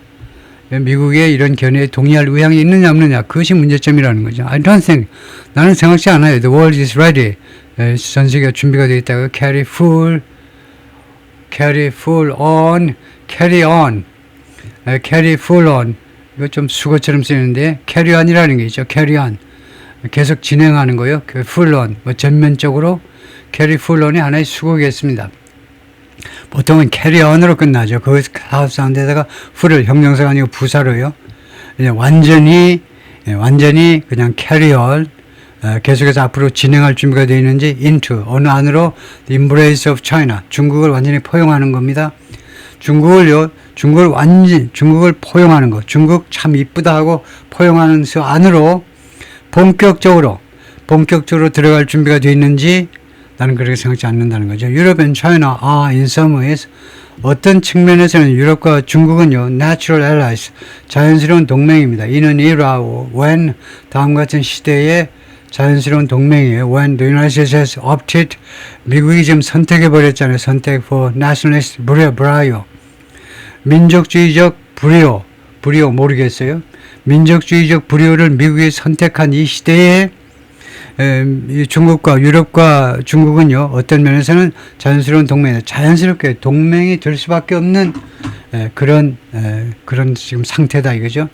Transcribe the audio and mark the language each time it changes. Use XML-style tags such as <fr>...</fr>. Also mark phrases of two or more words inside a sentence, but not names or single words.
<ko>미국의 이런 견해에 동의할 의향이 있느냐 없느냐, 그것이 문제점이라는 거죠.</ko> <en>I don't think,</en> <ko>나는 생각지 않아요.</ko> <en>The world is ready.</en> <ko>전 세계가 준비가 되어 있다고.</ko> <en>carry full on, carry full on.</en> <ko>이거 좀 수거처럼 쓰이는데</ko> <en>carry on</en> <ko>이라는 게 있죠.</ko> <en>carry on.</en> <ko>계속 진행하는 거요.</ko> <en>full on.</en> <ko>뭐 전면적으로</ko> <en>carry full on</en> <ko>이 하나의 수거겠습니다. 보통은</ko> <en>carry on</en> <ko>으로 끝나죠. 그 사업 사운드에다가 full을 형용사가 아니고 부사로요. 완전히 그냥</ko> <en>carry on.</en> <ko>계속해서 앞으로 진행할 준비가 되어 있는지 into, 어느 안으로</ko> <en>the embrace of China,</en> <ko>중국을 완전히 포용하는 겁니다. 중국을 포용하는 거, 중국 참 이쁘다 하고 포용하는 그 안으로 본격적으로 들어갈 준비가 되어 있는지 나는 그렇게 생각지 않는다는 거죠.</ko> <en>Europe and China are in some ways,</en> <ko>어떤 측면에서는 유럽과 중국은요,</ko> <en>natural allies,</en> <ko>자연스러운 동맹입니다. 이는</ko> <en>era when,</en> <ko>다음과 같은 시대에 자연스러운 동맹이에요.</ko> <en>When the United States has opted,</en> <ko>미국이 지금 선택해버렸잖아요.</ko> <en>선택 for nationalist brio.</en> <ko>민족주의적 불효 모르겠어요. 민족주의적 불효를 미국이 선택한 이 시대에 중국과 유럽과 중국은요, 어떤 면에서는 자연스러운 동맹, 자연스럽게 동맹이 될 수밖에 없는 그런 지금 상태다 이거죠.</ko>